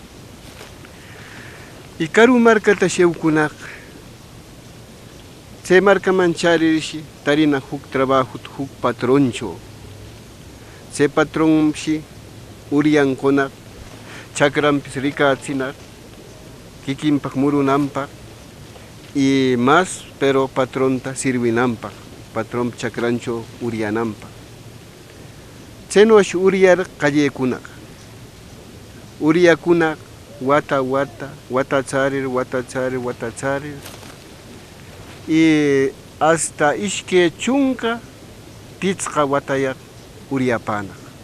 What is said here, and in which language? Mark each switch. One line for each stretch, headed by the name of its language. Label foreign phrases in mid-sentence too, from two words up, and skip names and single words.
Quechua: Y karu markatash eukunaq chay markaman charirshi tarina huk trabajo huk patroncho. Chay patronshi uriankunaq chakrampis rikachinar kikinpak murunanpak
Spanish: y más
Quechua: pero patronta sirvinanpak patron chakrancho uriananpak. Chaynosh uriar qallaykunaq. Uriakunaq watacharir y hasta ishke chunka pichqa watayaq uriapanaq.